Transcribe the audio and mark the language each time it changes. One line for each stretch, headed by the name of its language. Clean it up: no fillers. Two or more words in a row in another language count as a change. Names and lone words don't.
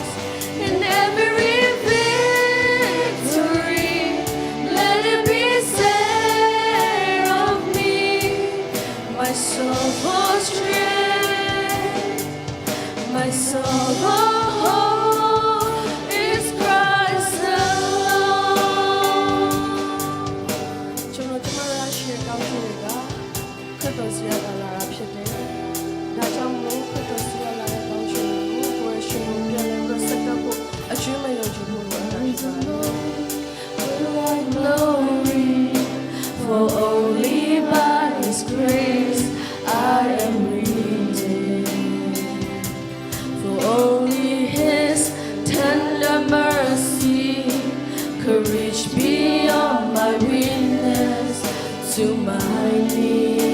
English: In every victory, let it be said of me, my soul for strength, my soul for hope is Christ alone.
Burmese: ကျွန်တော်ရှိကောင်းရှိကခရစ်တော်စီရလာတာဖြစ်တယ်။ဒါကြောင့်မို့ခရစ်တော်စီရလာတဲ့ကောင်းရှိကိုကိုယ်ရှင်ပြန်လဲပြီးစက်ကပ်ဖို့အကျွမ်းမယုံကြည်ဖို့လိုတာဖြစ်ပါတယ်။
English: Glory, for only by His grace I am redeemed. For only His tender mercy could reach beyond my weakness to my knees.